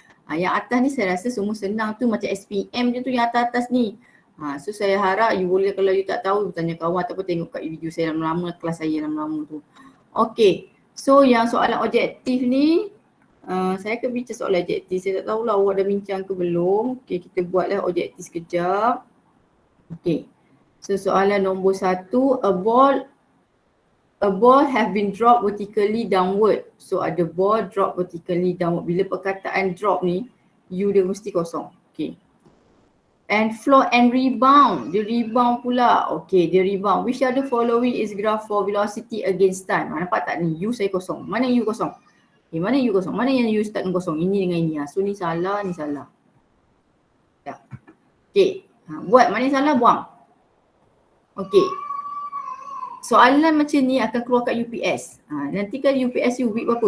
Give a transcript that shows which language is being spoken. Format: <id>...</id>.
<ms>Yang atas ni saya rasa semua senang tu, macam SPM je tu yang atas-atas ni. So saya harap you boleh, kalau you tak tahu tanya kawan ataupun tengok kat video saya lama-lama, kelas saya lama-lama tu. Okay, so yang soalan objektif ni, saya akan bincang soalan objektif. Saya tak tahulah awak dah bincang ke belum. Okay, kita buatlah objektif sekejap.</ms> <en>Okay,</en> <ms>so soalan nombor 1,</ms> <en>a ball have been dropped vertically downward.</en> <ms>So ada</ms> <en>ball drop vertically downward.</en> <ms>Bila perkataan drop ni, U dia mesti kosong. Okay.</ms> <en>And flow and rebound.</en> <ms>Dia rebound pula.</ms> <en>Okay, dia rebound. Which other following is graph for velocity against time?</en> <ms>Nampak tak ni? U saya kosong. Mana U kosong? Okay, mana U kosong? Mana yang U start dengan kosong? Ini dengan ini. So ni salah, ni salah. Tak. Okay. Buat. Mana yang salah, buang. Okay. Soalan macam ni akan keluar kat UPS. Nanti kan UPS you week berapa?</ms>